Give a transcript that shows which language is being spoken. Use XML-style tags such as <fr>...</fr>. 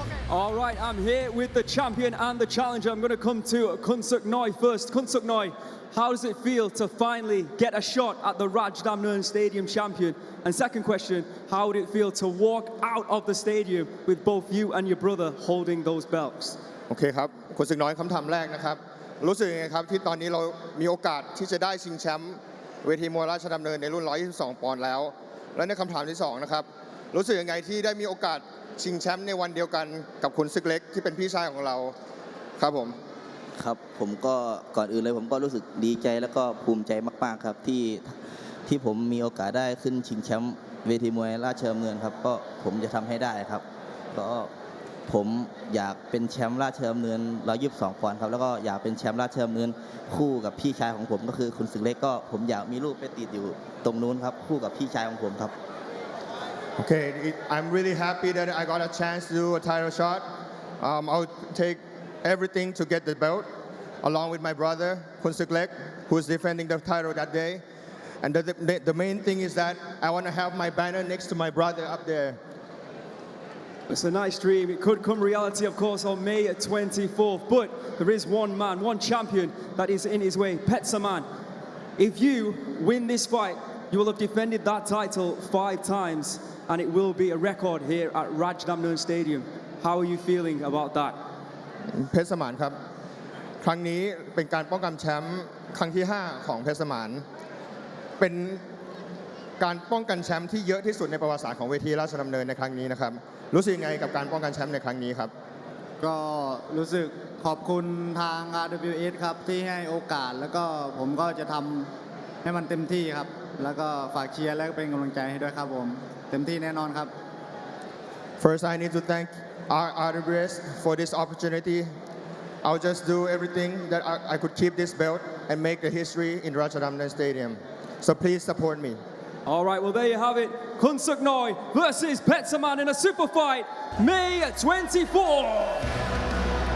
<en>All right, I'm here with the champion and the challenger. I'm going to come to Kaosuay first. Kaosuay, how does it feel to finally get a shot at the Rajadamnern Stadium champion? And second question, how would it feel to walk out of the stadium with both you and your brother holding those belts?</en> <th>โอเคครับคุณสึกน้อยคำถามแรกนะครับรู้สึกยังไงครับที่ตอนนี้เรามีโอกาสที่จะได้ชิงแชมป์เวทีมวยราชดำเนินในรุ่น122ปอนด์แล้วและในคำถามที่2นะครับรู้สึกยังไงที่ได้มีโอกาสชิงแชมป์ในวันเดียวกันกับคุณซึกเล็กที่เป็นพี่ชายของเราครับผม ครับผมก็ก่อนอื่นเลยผมก็รู้สึกดีใจแล้วก็ภูมิใจมากๆครับที่ผมมีโอกาสได้ขึ้นชิงแชมป์เวทีมวยราชดำเนินครับก็ผมจะทำให้ได้ครับก็ผมอยากเป็นแชมป์ราชดำเนิน122ปอนด์ครับแล้วก็อยากเป็นแชมป์ราชดำเนินคู่กับพี่ชายของผมก็คือคุณซึกเล็กก็ผมอยากมีรูปไปติดอยู่ตรงนู้นครับคู่กับพี่ชายของผมครับ</th> <en>Okay, I'm really happy that I got a chance to do a title shot. I'll take everything to get the belt, along with my brother, Kun Suk Lek, who's defending the title that day. And the main thing is that I want to have my banner next to my brother up there. It's a nice dream. It could come reality, of course, on May 24th. But there is one man, one champion that is in his way, Petchniran. If you win this fight, you will have defended that title 5 times. And it will be a record here at Rajadamnern Stadium. How are you feeling about that?</en> <th>เพชรสมานครับครั้งนี้เป็นการป้องกันแชมป์ครั้งที่5ของเพชรสมานเป็นการป้องกันแชมป์ที่เยอะที่สุดในประวัติศาสตร์ของเวทีราชดำเนินในครั้งนี้นะครับรู้สึกยังไงกับการป้องกันแชมป์ในครั้งนี้ครับ ก็รู้สึกขอบคุณทาง RWS ครับที่ให้โอกาสแล้วก็ผมก็จะทำให้มันเต็มที่ครับแล้วก็ฝากเชียร์และเป็นกำลังใจให้ด้วยครับผมเต็มที่แน่นอนครับ</th> <en>First, I need to thank our RWS for this opportunity. I'll just do everything that I could keep this belt and make the history in Rajadamnern Stadium. So please support me. All right, well, there you have it. Kaosuay versus Petchniran in a super fight, May 24.</en>